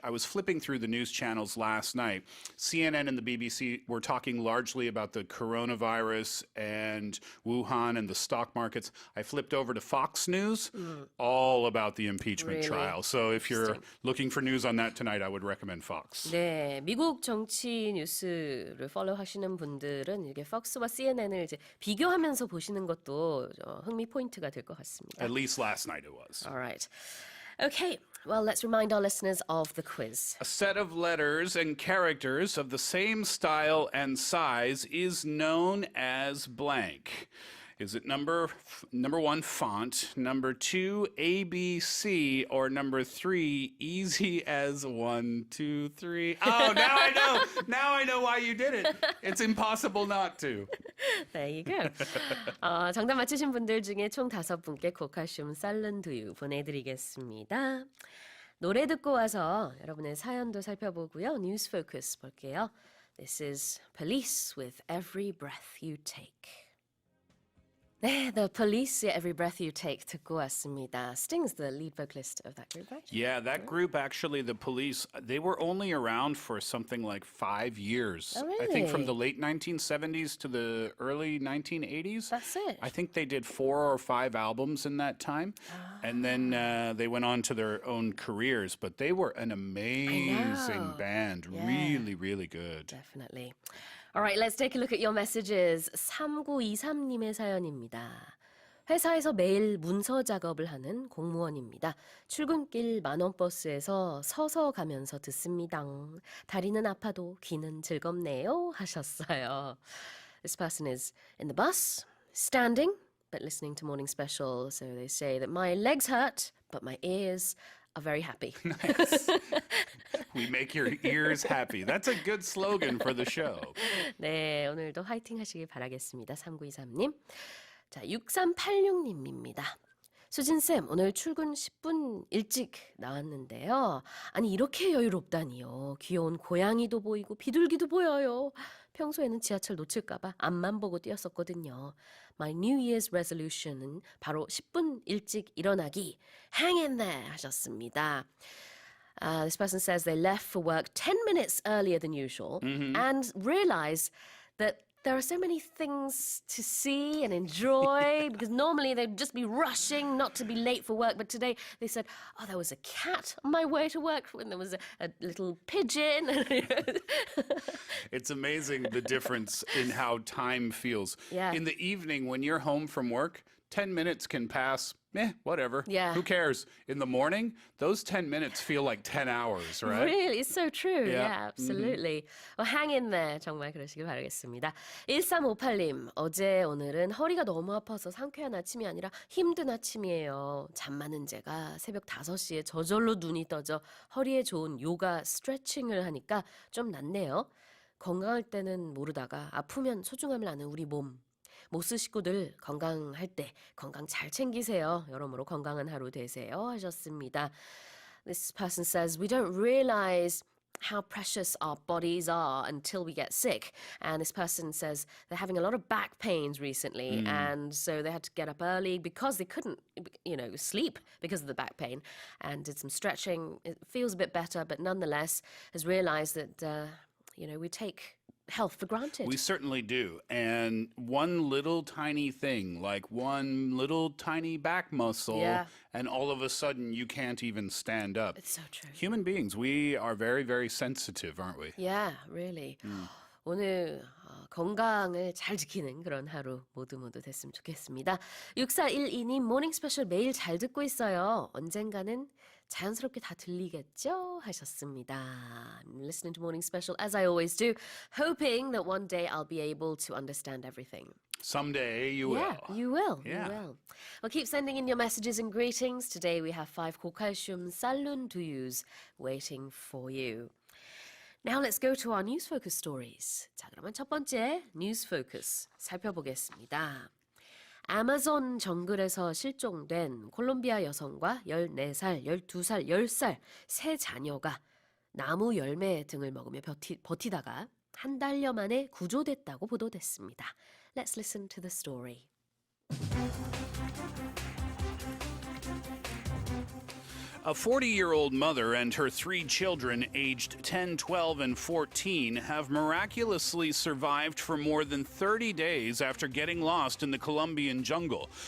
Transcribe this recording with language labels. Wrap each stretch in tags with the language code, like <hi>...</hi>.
<en>I was flipping through the news channels last night. CNN and the BBC were talking largely about the coronavirus and Wuhan and the stock markets. I flipped over to Fox News, all about the impeachment Really? trial. So if you're looking for news on that tonight, I would recommend Fox.</en> <ko>네, 미국 정치 뉴스를 follow 하시는 분들은 이게 팍스와 CNN을 이제 비교하면서 보시는 것도 흥미 포인트가 될 것 같습니다.</ko> <en>At least last night it was. All right. Okay, well, let's remind our listeners of the quiz. A set of letters and characters of the same style and size is known as blank. Is it number 1, font, number 2, ABC, or number 3, easy as 1, 2, 3? Oh, now I know. Now I know why you did it. It's impossible not to. There you go.</en> <ko>정답 맞추신 분들 중에 총 5분께 고칼슘 쌀른두유 보내드리겠습니다. 노래 듣고 와서 여러분의 사연도 살펴보고요. 뉴스 포커스 볼게요.</ko> <en>This is Police with Every Breath You Take.</en> <ko>네,</ko> <en>The Police의 Every Breath You Take</en> <ko>듣고 왔습니다.</ko> <en>Sting's the lead vocalist of that group, right? Yeah, that group, actually, the Police, they were only around for something like 5 years. Oh, I think from really? the late 1970s to the early 1980s. That's it. I think they did 4 or 5 albums in that time. And then they went on to their own careers. But they were an amazing band. Yeah. Really, really good. Definitely. All right, let's take a look at your messages.</en> <ko>3923님의 사연입니다. 회사에서 매일 문서 작업을 하는 공무원입니다. 출근길 만원버스에서 서서 가면서 듣습니다. 다리는 아파도 귀는 즐겁네요 하셨어요.</ko> <en>This person is in the bus, standing, but listening to Morning Special. So they say that my legs hurt, but my ears are very happy. Nice. We make your ears happy. That's a good slogan for the show.</en> <ko>네, 오늘도 화이팅 하시길 바라겠습니다. 3923님. 자, 6386님입니다. 수진쌤, 오늘 출근 10분 일찍 나왔는데요. 아니, 이렇게 여유롭다니요. 귀여운 고양이도 보이고 비둘기도 보여요. 평소에는 지하철 놓칠까봐 앞만 보고 뛰었었거든요.</ko> <en>My New Year's resolution</en> <ko>은 바로 10분 일찍 일어나기. Hang in there 하셨습니다. This person says they left for work 10 minutes earlier than usual and realized that there are so many things to see and enjoy because normally they'd just be rushing not to be late for work. But today they said, oh, there was a cat on my way to work and there was a little pigeon. It's amazing the difference in how time feels. Yeah. In the evening when you're home from work, 10 minutes can pass. Whatever. Yeah. Who cares? In the morning, those 10 minutes feel like 10 hours, right? Really, it's so true. Yeah. Yeah, absolutely. Well, hang in there. 정말 그러시길 바라겠습니다. 1358님, 어제 오늘은 허리가 너무 아파서 상쾌한 아침이 아니라 힘든 아침이에요. 잠 많은 제가 새벽 5시에 저절로 눈이 떠져 허리에 좋은 요가 스트레칭을 하니까 좀 낫네요. 건강할 때는 모르다가 아프면 소중함을 아는 우리 몸. 모스 식구들 건강할 때 건강 잘 챙기세요. 여러모로 건강한 하루 되세요 하셨습니다.</ko> <en>This person says we don't realize how precious our bodies are until we get sick. And this person says they're having a lot of back pains recently and so they had to get up early because they couldn't, sleep because of the back pain and did some stretching. It feels a bit better, but nonetheless has realized that, we take health for granted. We certainly do. And one little tiny thing, like one little tiny back muscle, and all of a sudden you can't even stand up. It's so true. Human beings, we are very, very sensitive, aren't we? Yeah, really.</en> <ko>오늘 건강을 잘 지키는 그런 하루 모두 됐으면 좋겠습니다. 6412님 모닝 스페셜 매일 잘 듣고 있어요. 언젠가는 자연스럽게 다 들리겠죠? 하셨습니다.</ko> <en>I'm listening to Morning Special as I always do, hoping that one day I'll be able to understand everything. Someday you will. Yeah, you will. Yeah. You will. Well, keep sending in your messages and greetings. Today we have 5</en> <ko>고칼슘 쌀룬 두유s</ko> <en>waiting for you. Now let's go to our news focus stories.</en> <ko>자, 그러면 첫 번째</ko> <en>news focus</en> <ko>살펴보겠습니다. 아마존 정글에서 실종된 콜롬비아 여성과 14살, 12살, 10살 세 자녀가 나무 열매 등을 먹으며 버티다가 한 달여 만에 구조됐다고 보도됐습니다.</ko> <en>Let's listen to the story. A 40-year-old mother and her 3 children, aged 10, 12, and 14, have miraculously survived for more than 30 days after getting lost in the Colombian jungle.</en>